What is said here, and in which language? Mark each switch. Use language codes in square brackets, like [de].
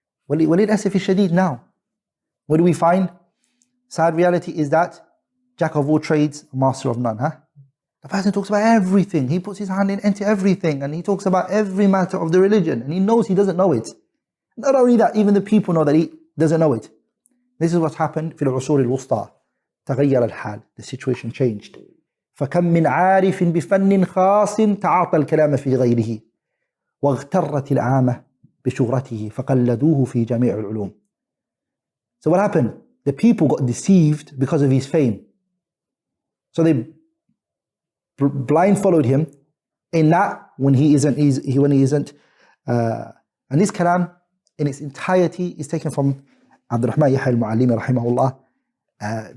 [ar] وَلِلْأَسَفِ الشَّدِيدِ [en] now, what do we find? Sad reality is that jack of all trades, master of none. The person talks about everything. He puts his hand into everything, and he talks about every matter of the religion, and he knows he doesn't know it. Not only that, even the people know that he doesn't know it. This is what happened [ar] في العصور الوسطى. تغير الحال. [en] The situation changed. [ar] فكم من عارف بفن خاص تعاطى الكلام في غيره واغترت العامة بشهرته فقلدوه في جميع العلوم. [en] So what happened? The people got deceived because of his fame. So they blind followed him in that when he isn't. And this kalam in its entirety is taken from AdbulRahman Yahya al-Muallimi rahimahullah.